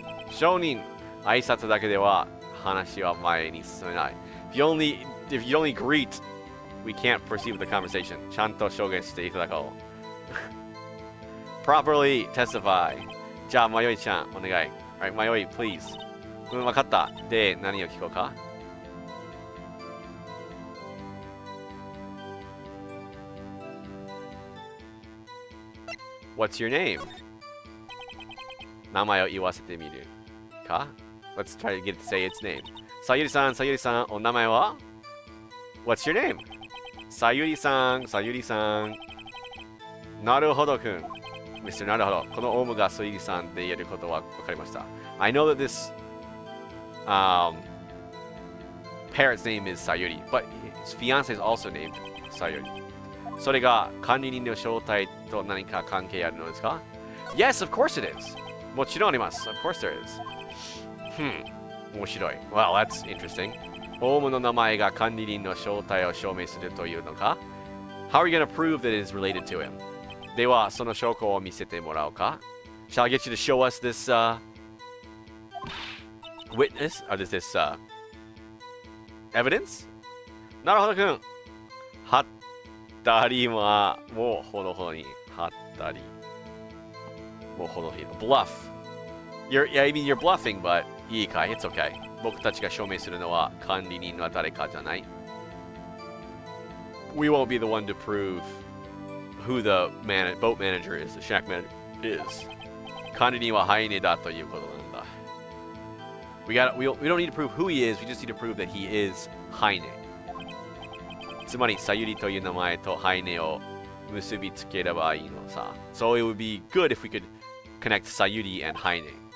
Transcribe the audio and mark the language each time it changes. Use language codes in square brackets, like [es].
[ja] Shonin, 挨拶だけでは話は前に進めない。 [en] If you only greet, we can't proceed with the conversation. [ja] ちゃんと証言していただこう。 [en] Properly testify. [ja] じゃあ、まよいちゃん、お願い。 [en] Alright, まよい、please. [ja] わかった。で、何を聞こうか？ [en] What's your name? [ja] 名前を言わせてみるか [en] Let's try to get it to say its name. [ja] さゆりさん、お名前は [en] What's your name? [ja] さゆりさん、さゆりさん。なるほどくん。Mr. なるほど。このオウムがさゆりさんで言えることは分かりました。 [en] I know that this parrot's name is Sayuri, but his fiance is also named Sayuri. [ja] それが管理人の正体と何か関係あるのですか？ [en] Yes, of course it is. [ja] もちろんあります。 [en] Of course there is. [ja] 面白い。 [en] Well, that's interesting. [ja] オウムの名前が管理人の正体を証明するというのか？ [en] How are you going to prove that it is related to him? [ja] では、その証拠を見せてもらおうか？ [en] Shall I get you to show us this witness? Or this evidence? なるほどくん。 [ja] はったりは、もうほどほどに。はったり。もうほどほどに。Bluff. [en] I mean, you're bluffing, but [ja] いいかい？ [en] It's okay. [ja] 僕たちが証明するのは管理人は誰かじゃない。 [en] We won't be the one to prove who the boat manager is, the shack manager is. [ja] 管理人はハイネだということなんだ。 [en] We don't need to prove who he is, we just need to prove that he is ハイネ。 [ja] つまり、さゆりという名前とハイネを結びつければいいのさ。 [en] So it would be good if we could connect さゆり and ハイネ。